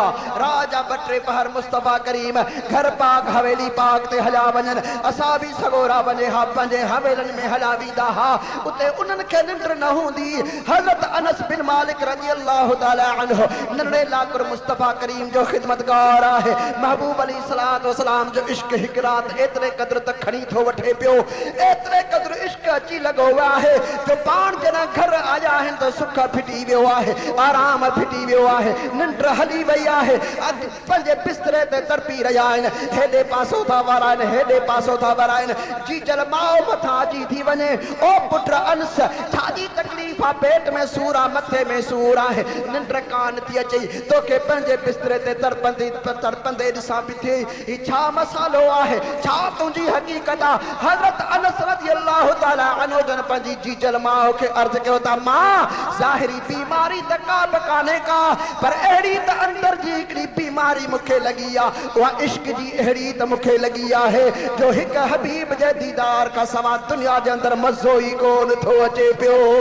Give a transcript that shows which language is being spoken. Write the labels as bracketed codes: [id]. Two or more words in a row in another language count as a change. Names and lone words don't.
[sd] राजा बटे पहर मुस्तफा करीम घर पाक हवेली पाक ते हलिया वञनि, असां बि सगोरा वञे हा पंहिंजे हवेलनि में हलिया वेंदा हा, उते उन्हनि खे निंड न हूंदी। हज़रत अनस बिन मालिक [ar] رضي الله تعالى عنه [sd] नंढड़े लाकुर मुस्तफा करीम जो खिदमतगार है। महबूब अलैहिस्सलाम जो इश्क हिक रात एतरे कदर तक खणी थो वठे पियो, एतरे कदर इश्क अची लॻो आहे जो पाण जना घर आया आहिनि त सुख फिटी वियो आहे, आराम फिटी वियो आहे, निंड हली वई आहे। पंहिंजे बिस्तरे ते तड़पी रहिया आहिनि, हेॾे पासो था वाराइनि हेॾे पासो था वाराइनि। जी जल माओ मथां अची थी वञे ओ पुट अनस छाजी तकलीफ़ आहे, पेट में सूर आहे मथे में सूर आहे, निंड कान थी अचे तोखे पंहिंजे बिस्तरे ते तड़पंदे ॾिसां पई थिए। ही छा मसालो आहे, छा तुंहिंजी हक़ीक़त आहे। हज़रत अनस [ar] رضي الله تعالى عنه [sd] जन पंहिंजी जीजल माउ खे अर्ज़ कयो था मां ज़ाहिरी बीमारी त का बि कान्हे का पर अहिड़ी त अंदर जी हिकिड़ी बीमारी मूंखे लॻी आहे, उहा इश्क जी अहिड़ी त मूंखे लॻी आहे जो हिकु हबीब जे दीदार खां सवाइ दुनिया जे अंदर मज़ो ई कोन थो अचे पियो।